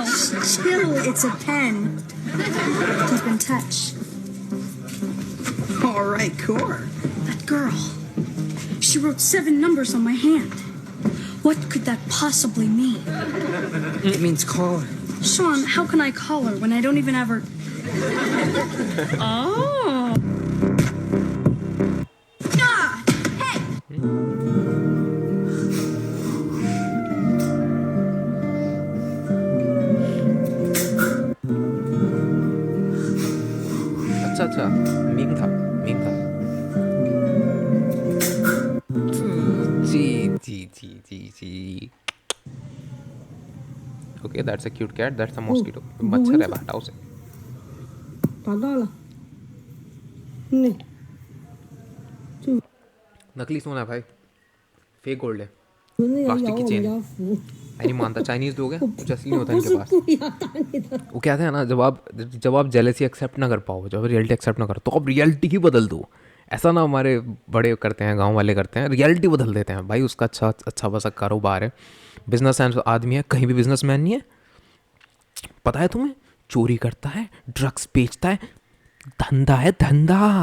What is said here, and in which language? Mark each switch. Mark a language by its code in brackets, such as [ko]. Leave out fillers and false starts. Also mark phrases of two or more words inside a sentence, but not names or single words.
[en] Chill, it's a pen. Keep in touch. All right, Cor. That girl. She wrote 7 numbers on my hand. What could that possibly mean? It means caller. Sean, how can I call her when I don't even have her... Oh. Ah! Hey! [hi] अच्छा अच्छा, मीम था, मीम था। जी जी जी जी जी। [en] okay, that's a cute cat, that's a mosquito. [hi] मच्छर है, हटाओ उसे। [zh] 找到了。那 [hi] नकली सोना है भाई, [en] fake gold [hi] है। [zh] 那个 [hi] प्लास्टिक [zh] 咬 [hi] की [zh] 我 [hi] चेन [zh] 们 [hi] है। [zh] 家福， [hi] मैं नहीं मानता, चाइनीज लोग हैं, कुछ असली नहीं होता [zh] 不 [hi] इनके [zh] 是 [hi] पास। [zh] 故意要打你的。 [hi] वो कहते हैं ना, जब आप [en] jealousy accept [hi] ना कर पाओ, जब [en] reality accept [hi] ना करो, तो आप रियलिटी ही बदल दो। ऐसा ना हमारे बड़े करते हैं, गांव वाले करते हैं, रियलिटी बदल देते हैं। भाई उसका अच्छा खासा कारोबार है, बिजनेस आदमी है, कहीं भी बिजनेसमैन नहीं है। पता है तुम्हें, चोरी करता है, ड्रग्स बेचता है, धंधा है धंधा।